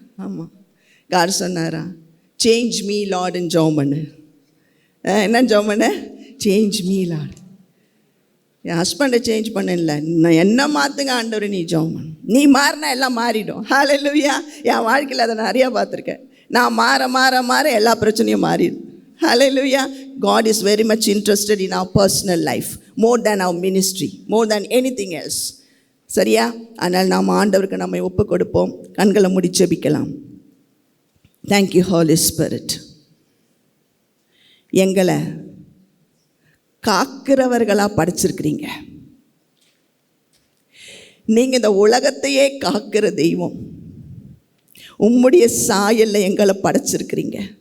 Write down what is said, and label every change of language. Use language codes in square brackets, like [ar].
[ta] ஆமாம், காட் சொன்னாரா, change me லார்டுன்னு ஜெபம் பண்ணு. என்ன ஜெபம் பண்ண? [en] Change me Lord. [ta] என் ஹஸ்பண்டை சேஞ்ச் பண்ணல, நான் என்ன மாற்றுங்க ஆண்டவர், நீ ஜெபம் பண்ணு. நீ மாறினா எல்லாம் மாறிடும். ஹல்லேலூயா. என் வாழ்க்கையில் அதை நிறையா பார்த்துருக்கேன். நான் மாற எல்லா பிரச்சனையும் மாறிடும். Hallelujah. [en] God is very much interested in our personal life, more than our ministry, more than anything else. [ta] சரியா? ஆனால் நாம் ஆண்டவருக்கு நம்மை ஒப்பு கொடுப்போம். கண்களை மூடி ஜெபிக்கலாம். [en] Thank you Holy Spirit. [ta] எங்களை காக்கிறவர்களாக படைச்சிருக்கிறீங்க. நீங்கள் இந்த உலகத்தையே காக்கிற தெய்வம். உம்முடைய சாயல்ல எங்களை படைச்சிருக்கிறீங்க.